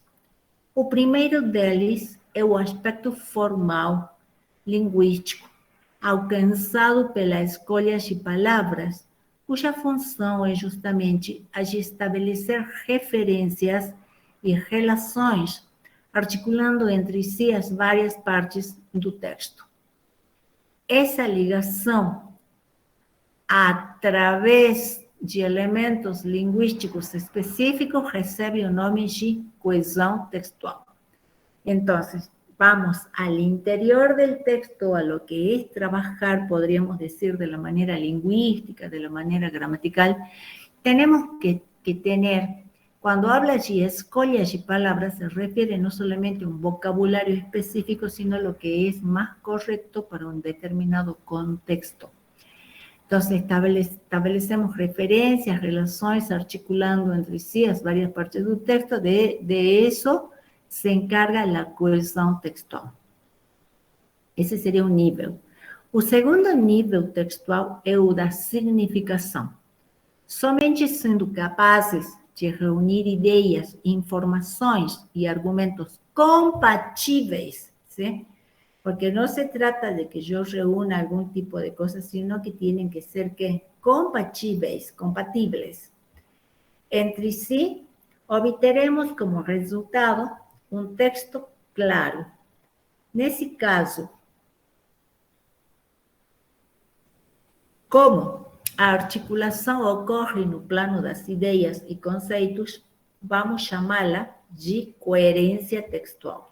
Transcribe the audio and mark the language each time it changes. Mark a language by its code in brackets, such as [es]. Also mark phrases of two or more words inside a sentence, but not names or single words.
[pt] O primeiro deles é o aspecto formal, linguístico, alcançado pela escolha de palavras, cuja função é justamente a de estabelecer referências e relações, articulando entre si as várias partes do texto. Essa ligação, através de elementos linguísticos específicos, recebe o nome de cohesión textual. [es] Entonces, vamos al interior del texto, a lo que es trabajar, podríamos decir, de la manera lingüística, de la manera gramatical. Tenemos que tener, cuando habla de escolhas de palabras, se refiere no solamente a un vocabulario específico, sino lo que es más correcto para un determinado contexto. Entonces, establecemos referencias, relaciones, articulando entre sí las varias partes del texto. De eso se encarga [pt] da coesão textual. Esse seria um nível. O segundo nível textual é o da significação. Somente sendo capazes de reunir ideias, informações e argumentos compatíveis, [es] ¿sí? Porque no se trata de que yo reúna algún tipo de cosas, sino que tienen que ser ¿qué? Compatibles entre sí, [pt] obteremos como resultado um texto claro. Nesse caso, como a articulação ocorre no plano das ideias e conceitos, vamos chamá-la de coerência textual.